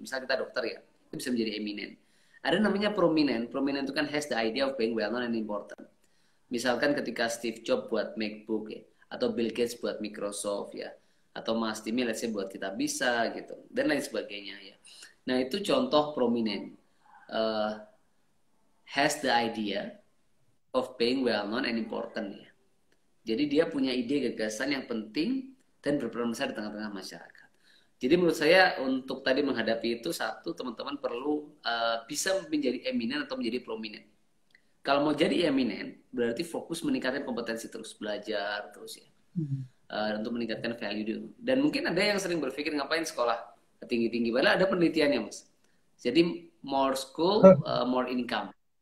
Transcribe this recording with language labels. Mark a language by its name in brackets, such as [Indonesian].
[Indonesian] Misal kita dokter ya, itu bisa menjadi eminent. Ada namanya prominent. [English] Prominent [Indonesian] itu kan [English] has the idea of being well known and important. [Indonesian] Misalkan ketika Steve Jobs buat MacBook ya, atau Bill Gates buat Microsoft ya, atau Mas Timi [English] let's say [Indonesian] buat kita bisa gitu, dan lain sebagainya ya. Nah itu contoh prominent. [English] Has the idea of being well known and important ya. [Indonesian] Jadi dia punya ide gagasan yang penting dan berperan besar di tengah-tengah masyarakat. Jadi menurut saya untuk tadi menghadapi itu, satu, teman-teman perlu bisa menjadi eminent atau menjadi prominent. Kalau mau jadi eminent, berarti fokus meningkatkan kompetensi terus, belajar terus ya. Untuk meningkatkan value. Dan mungkin ada yang sering berpikir ngapain sekolah tinggi-tinggi. Padahal ada penelitiannya, Mas. Jadi [English] more school, more income.